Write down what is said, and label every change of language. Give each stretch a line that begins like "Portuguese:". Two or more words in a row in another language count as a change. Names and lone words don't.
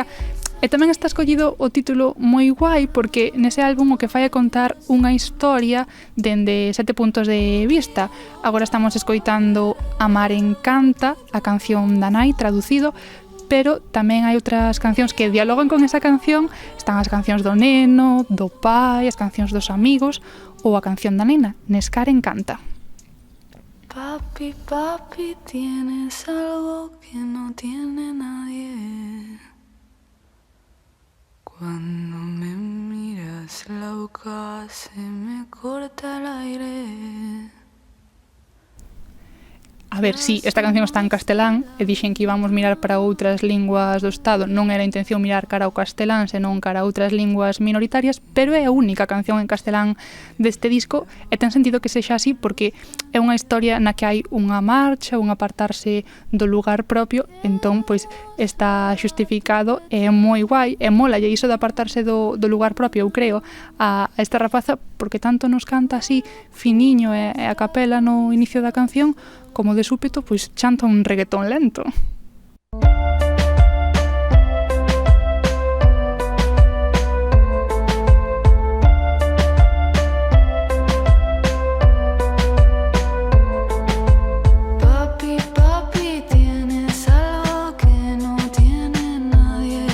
Galician: E tamén está escollido o título moi guai porque nese álbum o que fai é contar unha historia dende 7 puntos de vista. Agora estamos escoitando Amar encanta, a canción da nai traducido, pero tamén hai outras cancións que dialogan con esa canción. Están as cancións do neno, do pai, as cancións dos amigos ou a canción da nena, Nescar encanta.
Spanish: Papi, papi, tienes algo que no tiene nadie. Cuando me miras la boca se me corta el aire.
Galician: A ver, sí, esta canción está en castelán e dixen que íbamos mirar para outras linguas do Estado. Non era a intención mirar cara ao castelán, senón cara a outras linguas minoritarias, pero é a única canción en castelán deste disco e ten sentido que sexa así porque é unha historia na que hai unha marcha, un apartarse do lugar propio, entón, pois, está xustificado e é moi guai, e mola, e iso de apartarse do lugar propio, eu creo, a esta rapaza, porque tanto nos canta así finiño e a capela no inicio da canción, como de súpeto, pois chanta un reggaetón lento.
Spanish: Papi, papi, tienes algo que no tiene nadie.